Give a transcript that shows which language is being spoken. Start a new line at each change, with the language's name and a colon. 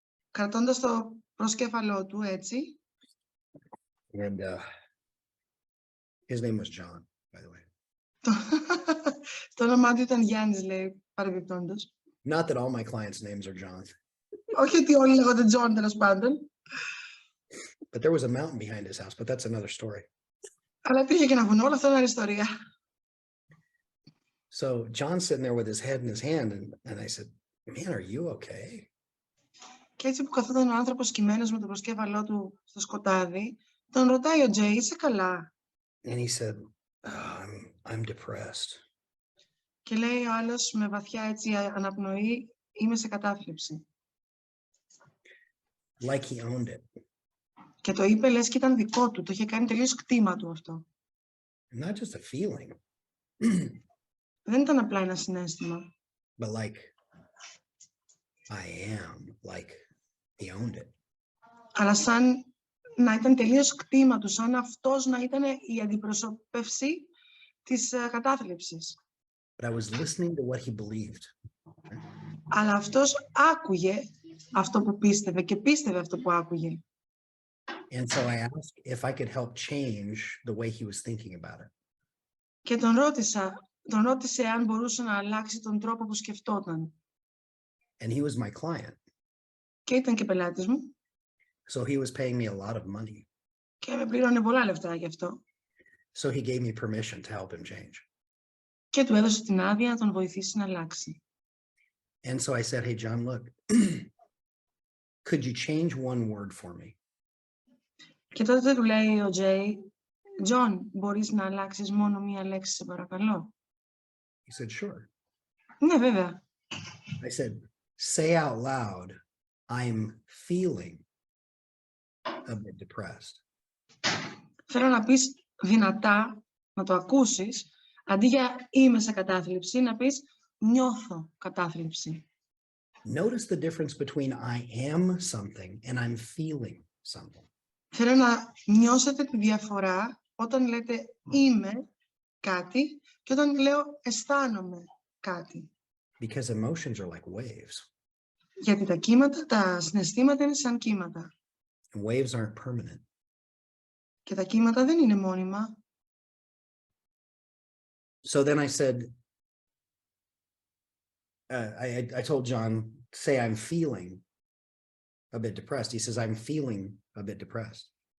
Greek: Κρατώντας το προσκέφαλό του έτσι.
English: And his name was John, by the way.
Greek: Το όνομά του ήταν Γιάννης, λέει, παρεμπιπτόντως.
English: Not that all my clients' names are John.
Greek: Όχι ότι όλοι λέγονται John, τέλος πάντων.
English: But there was a mountain behind his house, but that's another story.
Greek: Αλλά υπήρχε και ένα βουνό, όλα αυτά είναι άλλη ιστορία.
English: So John's sitting there with his head in his hand, and I said, "Man, are you okay?"
Greek: Και έτσι που καθόταν ο άνθρωπος κειμένος με το προσκέφαλό του στο σκοτάδι, τον ρωτάει ο Τζέι, είσαι καλά?
English: And he said, I'm depressed.
Greek: Και λέει ο άλλος με βαθιά έτσι αναπνοή, είμαι σε κατάθλιψη.
English: Like he owned it.
Greek: Και το είπε λες και ήταν δικό του, το είχε κάνει τελείως κτήμα του αυτό.
English: Not just a feeling.
Greek: Δεν ήταν απλά ένα συναίσθημα.
English: But like, I am, like he owned it.
Greek: Αλλά σαν να ήταν τελείως κτήμα του, σαν αυτός να ήταν η αντιπροσωπεύση της κατάθλιψης.
English: But I was listening to what he believed.
Greek: Αλλά αυτός άκουγε αυτό που πίστευε και πίστευε αυτό που άκουγε.
English: And so I asked if I could help change the way he was thinking about it.
Greek: Και τον ρώτησε αν μπορούσε να αλλάξει τον τρόπο που σκεφτόταν.
English: And he was my client.
Greek: Και ήταν και πελάτης μου.
English: So he was paying me a lot of money.
Greek: Και με πλήρωνε πολλά λεφτά γι' αυτό.
English: So he gave me permission to help him change.
Greek: Και του έδωσε την άδεια να τον βοηθήσει να αλλάξει.
English: And so I said, hey, John, look, could you change one word for me?
Greek: Και τότε του λέει ο Τζέι, Τζον, μπορείς να αλλάξεις μόνο μία λέξη, σε παρακαλώ?
English: He said, sure.
Greek: Ναι, βέβαια.
English: I said, say out loud, I'm feeling a bit depressed.
Greek: Θέλω να πεις δυνατά, να το ακούσεις, αντί για είμαι σε κατάθλιψη, να πεις νιώθω κατάθλιψη.
English: Notice the difference between I am something and I'm feeling something.
Greek: Θέλω να νιώσετε τη διαφορά όταν λέτε είμαι κάτι και όταν λέω αισθάνομαι κάτι.
English: Because emotions are like waves.
Greek: Γιατί τα κύματα, τα συναισθήματα είναι σαν κύματα.
English: And waves aren't permanent.
Greek: Και τα κύματα δεν είναι μόνιμα.
English: So then I said, I told John, say I'm feeling a bit depressed. He says, I'm feeling a bit depressed.